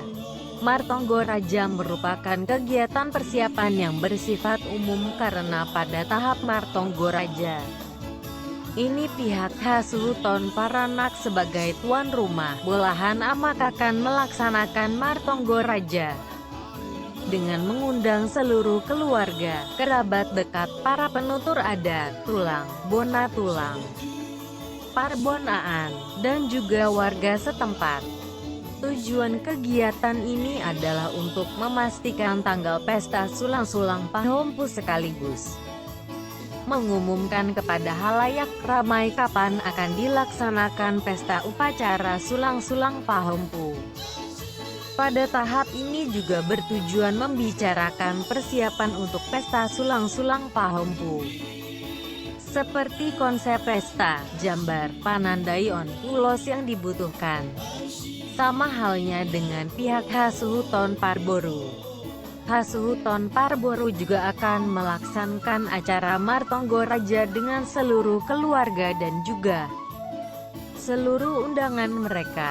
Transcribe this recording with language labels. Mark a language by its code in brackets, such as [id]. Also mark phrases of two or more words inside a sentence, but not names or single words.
[id] Martonggo Raja merupakan kegiatan persiapan yang bersifat umum karena pada tahap Martonggo Raja ini pihak Hasuhuton Paranak sebagai tuan rumah bolahan amak akan melaksanakan Martonggo Raja dengan mengundang seluruh keluarga, kerabat dekat, para penutur adat, tulang, bona tulang, parbonaan, dan juga warga setempat. Tujuan kegiatan ini adalah untuk memastikan tanggal pesta sulang-sulang Pahompu sekaligus mengumumkan kepada halayak ramai kapan akan dilaksanakan pesta upacara sulang-sulang Pahompu. Pada tahap ini juga bertujuan membicarakan persiapan untuk pesta sulang-sulang Pahompu. Seperti konsep pesta, jambar, panandaion, ulos yang dibutuhkan. Sama halnya dengan pihak Hasuhuton Parboru. Hasuhuton Parboru juga akan melaksanakan acara Martonggo Raja dengan seluruh keluarga dan juga seluruh undangan mereka.